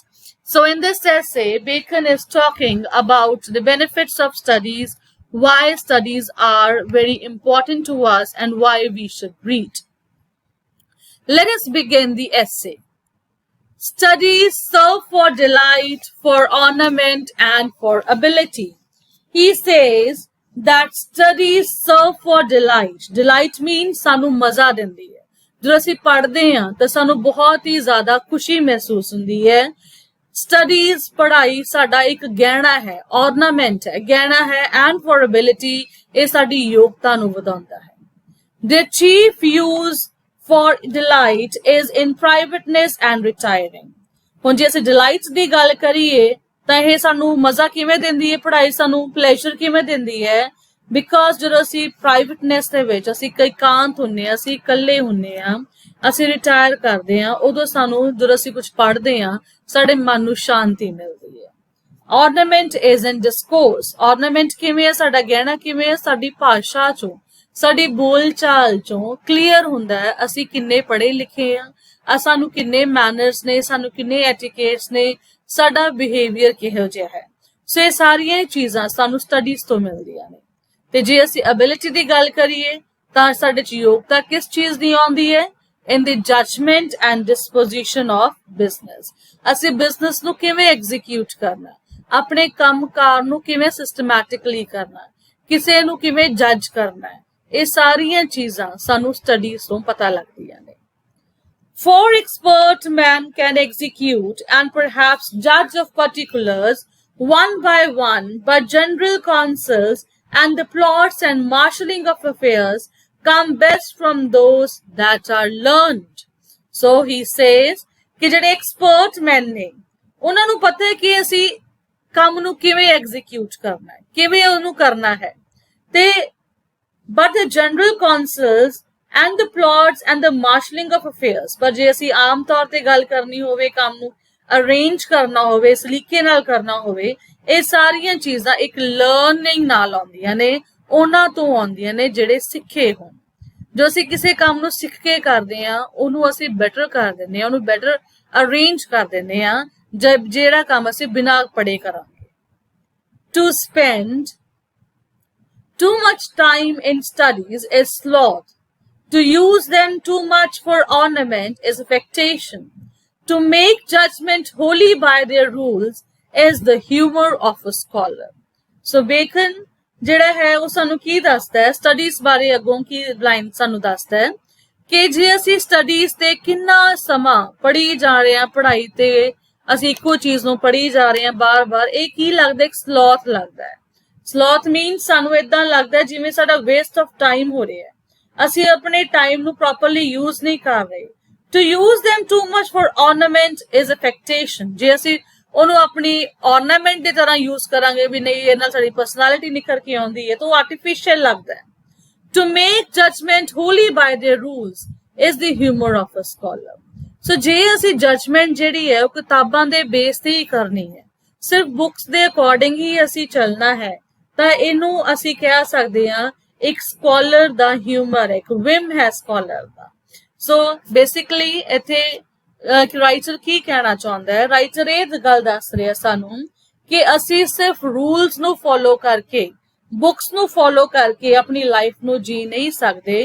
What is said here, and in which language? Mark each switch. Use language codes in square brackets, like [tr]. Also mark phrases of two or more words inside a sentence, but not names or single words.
[en] So in this essay, Bacon is talking about the benefits of studies, why studies are very important to us, and why we should read. Let us begin the essay. Studies serve for delight, for ornament, and for ability. He says that studies serve for delight. Delight means [pa] ਸਾਨੂੰ ਮਜ਼ਾ ਦਿੰਦੀ ਹੈ. ਜਦੋਂ ਅਸੀਂ ਪੜ੍ਹਦੇ ਹਾਂ ਤਾਂ ਸਾਨੂੰ ਬਹੁਤ ਹੀ ਜ਼ਿਆਦਾ ਖੁਸ਼ੀ ਮਹਿਸੂਸ ਹੁੰਦੀ ਹੈ. Studies, ਪੜ੍ਹਾਈ ਸਾਡਾ ਇੱਕ ਗਹਿਣਾ ਹੈ, ornament ਹੈ, ਗਹਿਣਾ ਹੈ, [en] and for ability, [pa] ਇਹ ਸਾਡੀ ਯੋਗਤਾ ਨੂੰ ਵਧਾਉਂਦਾ ਹੈ. [en] The chief use for delight is in privateness and retiring. [pa] ਹੁਣ ਜੇ ਅਸੀਂ delight ਦੀ ਗੱਲ ਕਰੀਏ ਤਾਂ ਇਹ ਸਾਨੂੰ ਮਜ਼ਾ ਕਿਵੇਂ ਦਿੰਦੀ ਹੈ, ਪੜ੍ਹਾਈ ਸਾਨੂੰ pleasure ਕਿਵੇਂ ਦਿੰਦੀ ਹੈ, because ਜਦੋਂ ਅਸੀਂ privateness ਦੇ ਵਿੱਚ ਅਸੀਂ ਇਕਾਂਤ ਹੁੰਨੇ ਆ, ਅਸੀਂ ਇਕੱਲੇ ਹੁੰਨੇ ਆ, ਅਸੀਂ ਰਿਟਾਇਰ ਕਰਦੇ ਹਾਂ, ਉਦੋਂ ਸਾਨੂੰ ਜਦੋਂ ਅਸੀਂ ਕੁਝ ਪੜ੍ਹਦੇ ਹਾਂ ਸਾਡੇ ਮਨ ਨੂੰ ਸ਼ਾਂਤੀ ਮਿਲਦੀ ਹੈ. [en] Ornament is in discourse. [pa] Ornament ਕਿਵੇਂ ਹੈ, ਸਾਡਾ ਗਹਿਣਾ ਕਿਵੇਂ ਹੈ, ਸਾਡੀ ਭਾਸ਼ਾ ਚੋਂ, ਸਾਡੀ ਬੋਲ ਚਾਲ ਚੋਂ ਕਲੀਅਰ ਹੁੰਦਾ ਹੈ ਅਸੀਂ ਕਿੰਨੇ ਪੜ੍ਹੇ ਲਿਖੇ ਆ, ਸਾਨੂੰ ਕਿੰਨੇ ਮੈਨਰਸ ਨੇ, ਸਾਨੂੰ ਕਿੰਨੇ ਐਟੀਕੇਟਸ ਨੇ, ਸਾਡਾ ਬਿਹੇਵੀਅਰ ਕਿਹੋ ਜਿਹਾ ਹੈ. ਸੋ ਇਹ ਸਾਰੀਆਂ ਚੀਜ਼ਾਂ ਸਾਨੂੰ ਸਟੱਡੀਜ਼ ਤੋਂ ਮਿਲਦੀਆਂ ਨੇ. ਤੇ ਜੇ ਅਸੀਂ ਐਬਿਲਿਟੀ ਦੀ ਗੱਲ ਕਰੀਏ ਤਾਂ ਸਾਡੇ ਚ ਯੋਗਤਾ ਕਿਸ ਚੀਜ਼ ਦੀ ਆਉਂਦੀ ਹੈ, [en] in the judgment and disposition of business. [pa] ਅਸੀਂ ਬਿਜ਼ਨਸ ਨੂੰ ਕਿਵੇਂ ਐਗਜ਼ੀਕਿਊਟ ਕਰਨਾ, ਆਪਣੇ ਕੰਮਕਾਰ ਨੂੰ ਕਿਵੇਂ ਸਿਸਟਮੈਟਿਕਲੀ ਕਰਨਾ, ਕਿਸੇ ਨੂੰ ਕਿਵੇਂ ਜੱਜ ਕਰਨਾ, ਇਹ ਸਾਰੀਆਂ ਚੀਜ਼ਾਂ ਸਾਨੂੰ ਸਟੱਡੀਜ਼ ਤੋਂ ਪਤਾ ਲੱਗਦੀਆਂ ਨੇ. [en] For expert man can execute and perhaps judge of particulars one by one, but general counsels and the plots and marshalling of affairs come best from those that are learned. So he says [pa] ਕਿ ਜਿਹੜੇ [en] expert men [pa] ਨੇ ਉਹਨਾਂ ਨੂੰ ਪਤਾ ਹੈ ਕਿ ਅਸੀਂ ਕੰਮ ਨੂੰ ਕਿਵੇਂ ਐਗਜ਼ੀਕਿਊਟ ਕਰਨਾ ਹੈ, ਕਿਵੇਂ ਉਹਨੂੰ ਕਰਨਾ ਹੈ, ਤੇ [en] but the general counsels and the plots and the marshalling of affairs, [pa] ਪਰ ਜੇ ਅਸੀਂ ਆਮ ਤੌਰ ਤੇ ਗੱਲ ਕਰਨੀ ਹੋਵੇ, ਕੰਮ ਨੂੰ ਅਰੇਂਜ ਕਰਨਾ ਹੋਵੇ, ਸਲੀਕੇ ਨਾਲ ਕਰਨਾ ਹੋਵੇ, ਇਹ ਸਾਰੀਆਂ ਚੀਜ਼ਾਂ ਇੱਕ ਲਰਨਿੰਗ ਨਾਲ ਆਉਂਦੀਆਂ ਨੇ, ਉਹਨਾਂ ਤੋਂ ਆਉਂਦੀਆਂ ਨੇ ਜਿਹੜੇ ਸਿੱਖੇ ਹੋਣ। ਜੋ ਅਸੀਂ ਕਿਸੇ ਕੰਮ ਨੂੰ ਸਿੱਖ ਕੇ ਕਰਦੇ ਆ ਉਹਨੂੰ ਅਸੀਂ ਬੈਟਰ ਕਰ ਦਿੰਦੇ ਆ, ਉਹਨੂੰ [en] better arrange [pa] ਕਰ ਦਿੰਦੇ ਆ ਜਿਹੜਾ ਕੰਮ ਅਸੀਂ ਬਿਨਾਂ ਪੜ੍ਹੇ ਕਰਾਂਗੇ। [en] to spend too much time in studies is sloth. To use them too much for ornament is affectation. To make judgment wholly by their rules is the humor of a scholar. [pa] So Bacon ਜਿਹੜਾ ਹੈ ਉਹ ਸਾਨੂੰ ਕੀ ਦੱਸਦਾ ਹੈ ਸਟੱਡੀਜ਼ ਬਾਰੇ, ਅੱਗੋਂ ਕੀ ਲਾਈਨ ਸਾਨੂੰ ਦੱਸਦਾ ਹੈ ਕਿ ਜੇ ਅਸੀਂ ਸਟੱਡੀਜ਼ ਤੇ ਕਿੰਨਾ ਸਮਾਂ ਪੜ੍ਹੀ ਜਾ ਰਹੇ ਹਾਂ, ਪੜ੍ਹਾਈ ਤੇ ਅਸੀਂ ਇੱਕੋ ਚੀਜ਼ ਨੂੰ ਪੜ੍ਹੀ ਜਾ ਰਹੇ ਹਾਂ ਬਾਰ-ਬਾਰ, ਇਹ ਕੀ ਲੱਗਦਾ, ਇੱਕ ਸਲੋਥ ਲੱਗਦਾ ਹੈ। [en] sloth means [pa] ਸਾਨੂੰ ਇਦਾਂ ਲੱਗਦਾ ਜਿਵੇਂ ਸਾਡਾ [en] waste of time [pa] ਹੋ ਰਿਹਾ ਹੈ, ਅਸੀਂ ਆਪਣੇ ਟਾਈਮ ਨੂੰ [en] properly use [pa] ਨਹੀਂ ਕਰ ਰਹੇ। [en] to use them too much for ornament is affectation. [pa] ਜੇ ਅਸੀਂ ਉਹਨੂੰ ਆਪਣੀ ornament ਦੀ ਤਰ੍ਹਾਂ ਯੂਜ਼ ਕਰਾਂਗੇ ਵੀ ਨਹੀਂ ਇਹ ਨਾਲ ਸਾਡੀ ਪਰਸਨੈਲਿਟੀ ਨਿਖਰ ਕੇ ਆਉਂਦੀ ਹੈ ਤਾਂ ਉਹ ਆਰਟੀਫੀਸ਼ੀਅਲ ਲੱਗਦਾ ਹੈ। [en] To make judgment wholly by their rules is the humor of a scholar. [pa] ਸੋ ਜੇ ਅਸੀਂ ਜਜਮੈਂਟ ਜਿਹੜੀ ਹੈ ਉਹ ਕਿਤਾਬਾਂ ਦੇ ਬੇਸ ਤੇ ਹੀ ਕਰਨੀ ਹੈ, ਸਿਰਫ ਬੁੱਕਸ ਦੇ ਅਕੋਰਡਿੰਗ ਹੀ ਅਸੀਂ ਚੱਲਣਾ ਹੈ, ਤਾਂ ਇਹਨੂੰ ਅਸੀਂ ਕਹਿ ਸਕਦੇ ਹਾਂ ਇੱਕ ਸਕਾਲਰ ਦਾ ਹਿਊਮਰ ਹੈ, ਇੱਕ ਵਿਮ ਹੈ ਸਕਾਲਰ ਦਾ। [en] so basically [pa] ਇੱਥੇ ਰਾਈਟਰ ਕੀ ਕਹਿਣਾ ਚਾਹੁੰਦਾ ਹੈ, ਰਾਈਟਰ ਇਹ ਗੱਲ ਦੱਸ ਰਿਹਾ ਸਾਨੂੰ ਕਿ ਅਸੀਂ ਸਿਰਫ ਰੂਲਸ ਨੂੰ ਫੋਲੋ ਕਰਕੇ, ਬੁੱਕਸ ਨੂੰ ਫੋਲੋ ਕਰਕੇ ਆਪਣੀ ਲਾਈਫ ਨੂੰ ਜੀ ਨਹੀਂ ਸਕਦੇ।